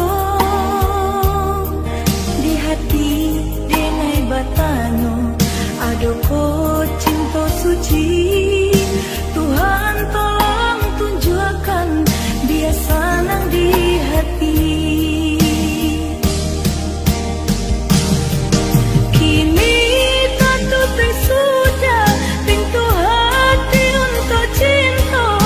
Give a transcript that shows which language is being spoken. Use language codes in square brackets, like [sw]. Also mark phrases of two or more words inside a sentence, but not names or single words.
[min] Di hati denai batanyo ado ko cinta suci. [id] Tuhan tolong tunjukkan biasa nang di hati. Kini tertutup sudah pintu hati untuk cinta.